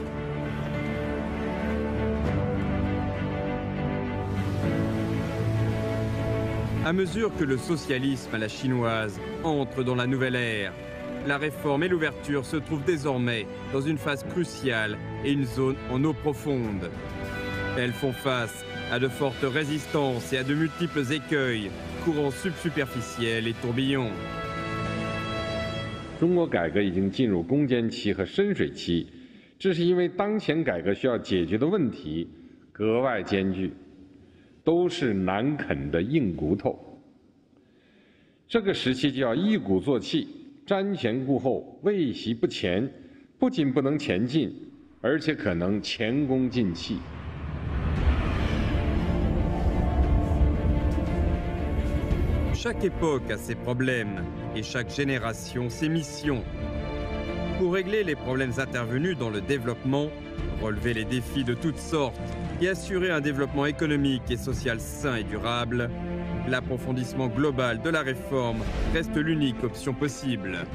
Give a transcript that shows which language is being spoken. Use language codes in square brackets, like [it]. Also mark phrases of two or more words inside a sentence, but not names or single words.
[fr] À mesure que le socialisme à la chinoise entre dans la nouvelle ère, la réforme et l'ouverture se trouvent désormais dans une phase cruciale et une zone en eau profonde. Elles font face à de fortes résistances et à de multiples écueils, courants subsuperficiels et tourbillons. [zh] 中国改革已经进入攻坚期和深水期，这是因为当前改革需要解决的问题格外艰巨，都是难啃的硬骨头。这个时期就要一鼓作气，瞻前顾后，未习不前，不仅不能前进，而且可能前功尽弃。 [fr] Chaque époque a ses problèmes et chaque génération ses missions. Pour régler les problèmes intervenus dans le développement, relever les défis de toutes sortes et assurer un développement économique et social sain et durable, l'approfondissement global de la réforme reste l'unique option possible.